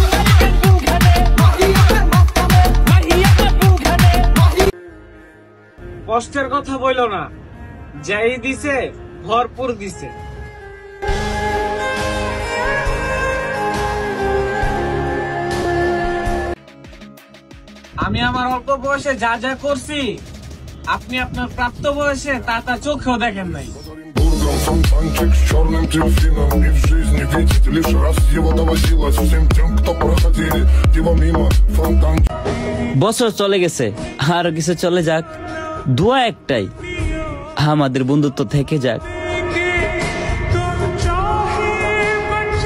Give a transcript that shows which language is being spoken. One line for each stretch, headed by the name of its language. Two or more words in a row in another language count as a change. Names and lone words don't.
Bangla: কষ্টের কথা বইলো না, যাই দিছে ভরপুর দিছে। আমি আমার অল্প বয়সে যা যা করছি, আপনি আপনার প্রাপ্ত বয়সে তা চোখেও দেখেন নাই।
Russian: Фонтанчик с черным дельфином, и в жизни видеть лишь раз его доводилось всем тем, кто проходили его мимо. Фонтанчик.
Bangla: বছর চলে গেছে, আর কিছু চলে যাক, দোয়া একটাই, আমাদের বন্ধুত্ব থেকে যাক।